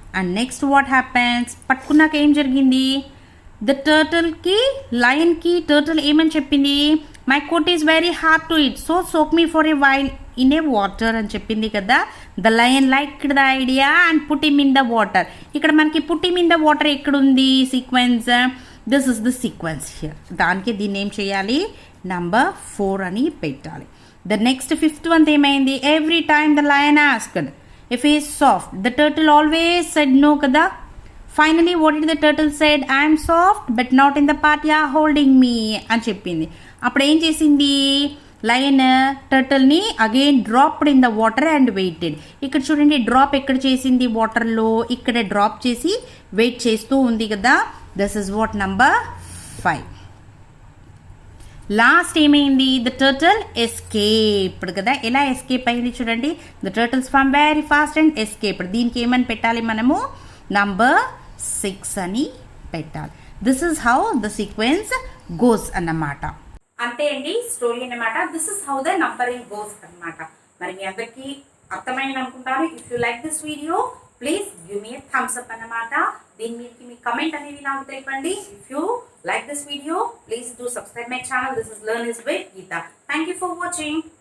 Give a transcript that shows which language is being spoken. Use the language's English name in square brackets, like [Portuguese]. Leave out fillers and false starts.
[English] and next what happens, [Telugu] పట్టుకున్నాక ఏం జరిగింది, the టర్టల్కి, లయన్కి turtle ఏమని చెప్పింది, [English] My coat is very hard to it, so soak me for a while in a water అని చెప్పింది కదా. The lion liked the idea and put him in the water. [Telugu] ఇక్కడ మనకి put him in the water ఎక్కడుంది sequence, [English] This is the sequence here. [Telugu] దానికి దీన్ని ఏం చేయాలి, నంబర్ 4 అని పెట్టాలి. [English] The next 5th one ఏమైంది, every time the lion asked if he is soft, the turtle always said no kada. Finally what did the turtle said, I am soft but not in the part you are holding me అని చెప్పింది. [Telugu] అప్పుడు ఏం చేసింది, [English] Lion టర్టల్ని again dropped in the water and waited. [Telugu] ఇక్కడ చూడండి, drop ఎక్కడ చేసింది, వాటర్లో, ఇక్కడ డ్రాప్ చేసి వెయిట్ చేస్తూ ఉంది కదా. [English] This is what number 5. Last ఏమైంది, the turtle escaped కదా. [Telugu] ఎలా ఎస్కేప్ అయింది చూడండి, [English] The turtle swam very fast and escaped. [Telugu] దీనికి ఏమని పెట్టాలి మనము, నంబర్ 6 అని పెట్టాలి. [English] This is how the sequence goes అన్నమాట. [Telugu] అంతే అండి స్టోరీ అన్నమాట. [English] This is how the numbering goes అన్నమాట. [Telugu] మరి మీ అందరికీ అర్థమైంది అనుకుంటాను. [English] If you like this video please give me thumbs up అన్నమాట. [Telugu] దీని మీదకి మీ కమెంట్ అనేది నాకు తెలిపండి. [English] If you like this video, please do subscribe my channel. This is Learn is with Geetha. Thank you for watching.